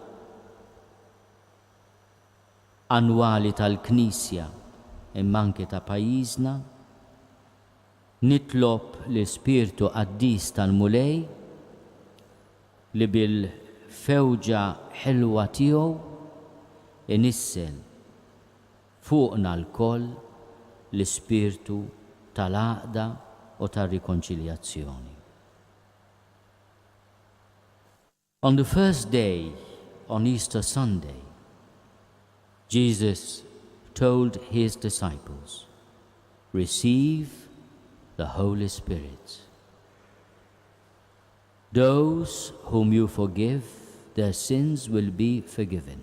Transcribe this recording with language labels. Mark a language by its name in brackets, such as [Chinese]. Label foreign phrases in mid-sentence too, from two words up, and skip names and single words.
[Maltese] annwali tal-Knisja imma anke ta' pajjiżna, nitlob l-Ispirtu Qaddis tal-mulej li bil-fewġa ħelwa tiegħu inissel fuqna l-koll l-Ispirtu tal-għaqda u tar-rikonċiljazzjoni. [English] On the first day, on Easter Sunday, Jesus told his disciples, "Receive the Holy Spirit. Those whom you forgive, their sins will be forgiven."